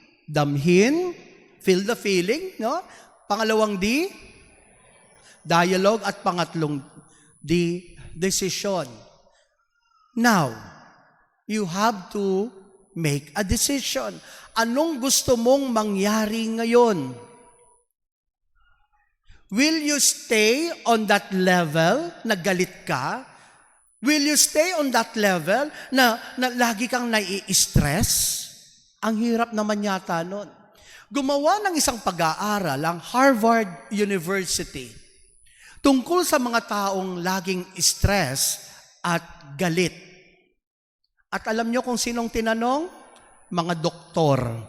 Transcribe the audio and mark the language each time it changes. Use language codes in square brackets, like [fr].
[tl] Damhin, [en] feel the feeling, [tl] no? Pangalawang D, dialogue, at pangatlong D, decision. [en] Now, you have to make a decision. [tl] Anong gusto mong mangyari ngayon? [en] Will you stay on that level [tl] na galit ka? [en] Will you stay on that level [tl] na lagi kang nai-stress? Ang hirap naman yata nun. Gumawa ng isang pag-aaral ang Harvard University tungkol sa mga taong laging stress at galit. At alam nyo kung sinong tinanong? Mga doktor.